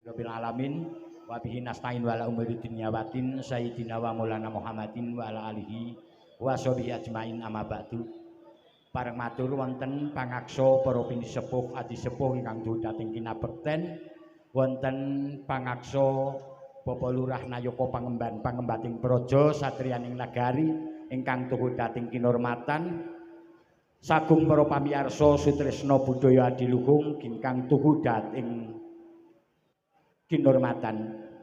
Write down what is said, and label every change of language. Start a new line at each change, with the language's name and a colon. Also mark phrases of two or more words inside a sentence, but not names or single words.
Arabic: رب العالمين وبه نستعين وعلى أمور الدنيا والدين سيدنا ومولانا محمد وعلى آله وصحبه أجمعين أما بعد.
Javanese: Pareng matur wonten pangaksa para pinisepuh adi sepuh ingkang dhumateng kinabekten wonten pangaksa Bapak Lurah Nayaka pangembating praja satriyaning nagari ingkang tuhu dhateng kinurmatan sagung para pamirsa sutresna budaya adiluhung ingkang tuhu dhateng kinurmatan.